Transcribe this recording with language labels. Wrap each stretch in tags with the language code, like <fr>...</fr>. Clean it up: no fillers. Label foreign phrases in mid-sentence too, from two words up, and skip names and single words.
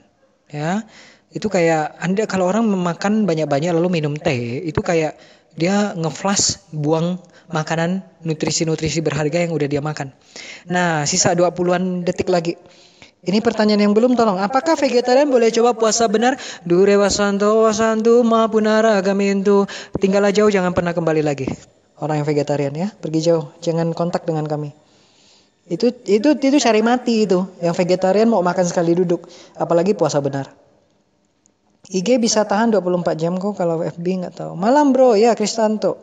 <id>Ya, itu kayak Anda kalau orang memakan banyak-banyak lalu minum teh, itu kayak dia ngeflash buang makanan nutrisi-nutrisi berharga yang udah dia makan. Nah, sisa 20-an detik lagi. Ini pertanyaan yang belum tolong. Apakah vegetarian boleh coba puasa benar?</id> <pi>Dure wasanto mapunara agamintu.</pi> <id>Tinggallah jauh, jangan pernah kembali lagi. Orang yang vegetarian ya, pergi jauh, jangan kontak dengan kami. Itu cari mati itu. Yang vegetarian mau makan sekali duduk, apalagi puasa benar. IG bisa tahan 24 jam kok, kalau FB nggak tahu. Malam bro, ya Kristanto.</id>